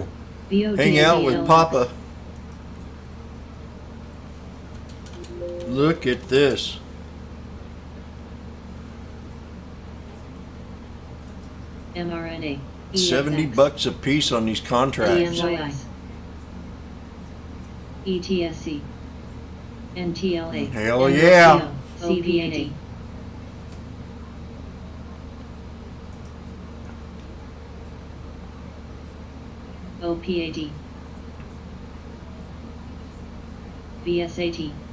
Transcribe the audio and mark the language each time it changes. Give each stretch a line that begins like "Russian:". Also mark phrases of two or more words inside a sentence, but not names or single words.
English: VOD, Hang out with VLX, Papa. Look at this. mRNA, 70 EFX, bucks a piece on these contracts. ENYS, ETSC, NTLA, Hell yeah. CVAD, OPAD, VSAT,